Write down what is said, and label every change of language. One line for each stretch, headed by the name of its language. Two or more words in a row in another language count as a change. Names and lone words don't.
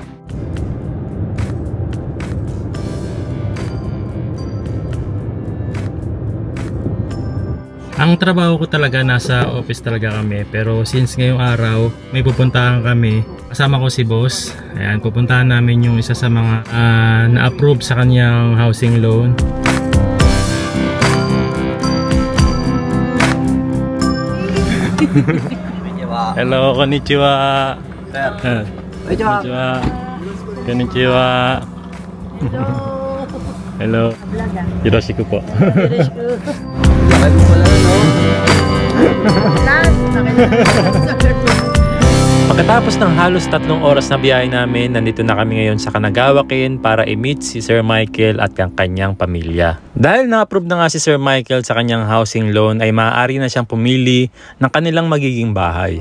Filipino: Ang trabaho ko talaga nasa office talaga kami, pero since ngayong araw may pupuntahan kami, kasama ko si boss. Ayan, pupuntahan namin yung isa sa mga na-approve sa kanyang housing loan. Hello, konnichiwa. Konnichiwa. Konnichiwa. Hello. Yoroshiku po. Pagkatapos ng halos 3 oras na biyahe namin, nandito na kami ngayon sa Kanagawakin para i-meet si Sir Michael at ang kanyang pamilya. Dahil na-approve na nga si Sir Michael sa kanyang housing loan, ay maaari na siyang pumili ng kanilang magiging bahay.